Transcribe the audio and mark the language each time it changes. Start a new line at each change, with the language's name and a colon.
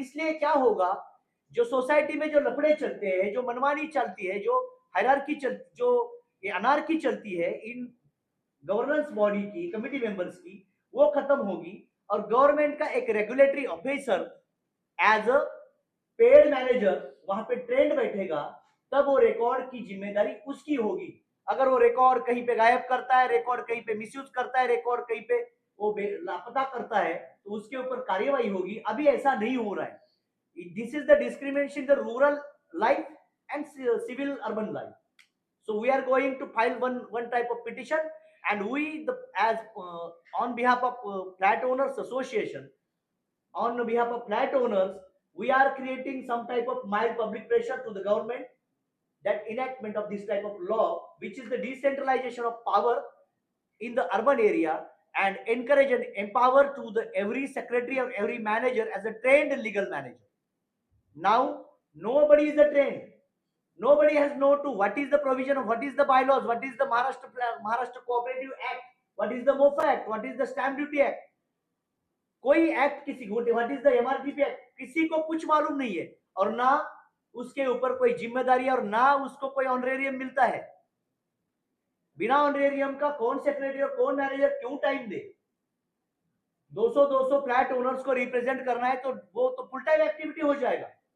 Hindi: इसलिए क्या होगा, जो सोसाइटी में जो लफड़े चलते हैं, जो मनमानी चलती है, जो हायरार्की जो ये अनार्की चलती है इन गवर्नेंस बॉडी की, कमिटी मेंबर्स की, वो खत्म होगी और गवर्नमेंट का एक regulatory officer as a paid manager वहां पे ट्रेंड बैठेगा, तब वो रिकॉर्ड की जिम्मेदारी उसकी होगी। अगर वो रिकॉर्ड कहीं पे गायब करता है, रिकॉर्ड कहीं पे मिसयूज करता है, रिकॉर्ड कहीं पे वो लापता करता है, तो उसके ऊपर कार्यवाही होगी। अभी ऐसा नहीं हो रहा है।
English: This is the discrimination the rural life and civil urban life. So we are going to file one type of petition, and we as on behalf of flat owners association, on behalf of flat owners, we are creating some type of mild public pressure to the government that enactment of this type of law, which is the decentralization of power in the urban area, and encourage and empower to the every secretary or every manager as a trained legal manager. Now nobody is a trained. Nobody has know to what is the provision of what is the bylaws, what is the Maharashtra Cooperative Act, what is the MOFA Act, what is the Stamp Duty Act.
Hindi: कोई act किसी को,
English: what is the MRTP act,
Hindi: किसी को कुछ मालूम नहीं है और ना उसके ऊपर कोई जिम्मेदारी और ना उसको कोई ऑनरेरियम मिलता है। बिना ऑनरेरियम का कौन सेक्रेटरी और कौन मैनेजर क्यों टाइम दे? 200 फ्लैट ओनर्स को रिप्रेजेंट करना है तो वो तो फुल टाइम एक्टिविटी हो जाएगा।